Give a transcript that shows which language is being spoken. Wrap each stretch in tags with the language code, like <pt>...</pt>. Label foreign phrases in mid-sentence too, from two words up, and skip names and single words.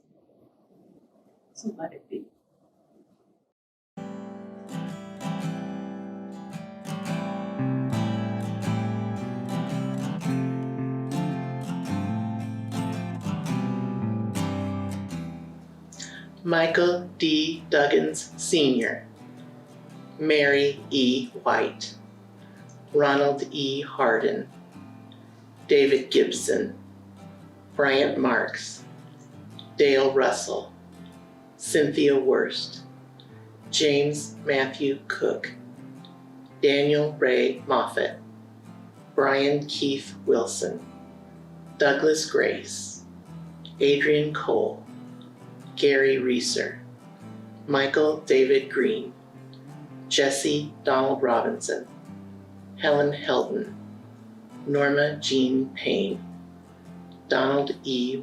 <en>So let it be. Michael D. Duggins, Sr., Mary E. White, Ronald E. Hardin, David Gibson, Bryant Marks, Dale Russell, Cynthia Wurst, James Matthew Cook, Daniel Ray Moffett, Brian Keith Wilson, Douglas Grace, Adrian Cole, Gary Reeser, Michael David Green, Jesse Donald Robinson, Helen Helton, Norma Jean Payne, Donald E.</en>